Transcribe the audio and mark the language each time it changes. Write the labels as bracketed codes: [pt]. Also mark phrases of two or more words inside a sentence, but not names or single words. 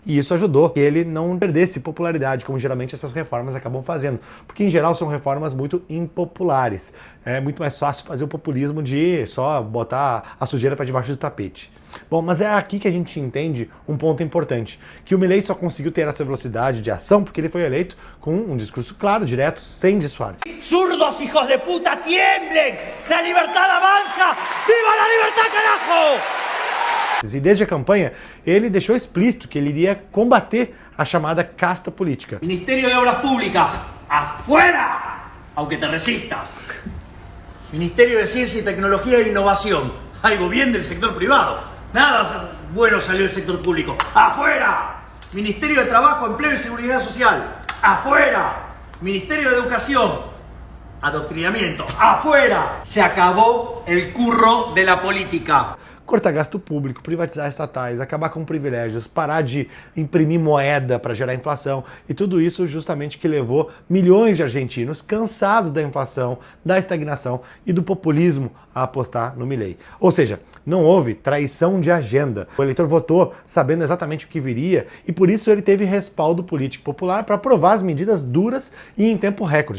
[pt] E isso ajudou que ele não perdesse popularidade, como geralmente essas reformas acabam fazendo, porque em geral são reformas muito impopulares. É muito mais fácil fazer o populismo de só botar a sujeira para debaixo do tapete. Bom, mas é aqui que a gente entende um ponto importante, que o Milei só conseguiu ter essa velocidade de ação porque ele foi eleito com um discurso claro, direto, sem disfarce. [es] ¡Zurdos, hijos de puta, tiemblen! ¡La libertad avanza! ¡Viva la libertad, carajo! [pt] E desde a campanha, ele deixou explícito que ele iria combater a chamada casta política. [es] Ministerio de Obras Públicas, afuera, aunque te resistas. Ministerio de Ciencia y Tecnología e Innovación, algo bien del sector privado. Nada bueno salió del sector público. ¡Afuera! Ministerio de Trabajo, Empleo y Seguridad Social. ¡Afuera! Ministerio de Educación. Adoctrinamiento. ¡Afuera! Se acabó el curro de la política. [pt] Cortar gasto público, privatizar estatais, acabar com privilégios, parar de imprimir moeda para gerar inflação, e tudo isso justamente que levou milhões de argentinos cansados da inflação, da estagnação e do populismo a apostar no Milei. Ou seja, não houve traição de agenda. O eleitor votou sabendo exatamente o que viria e por isso ele teve respaldo político popular para aprovar as medidas duras e em tempo recorde.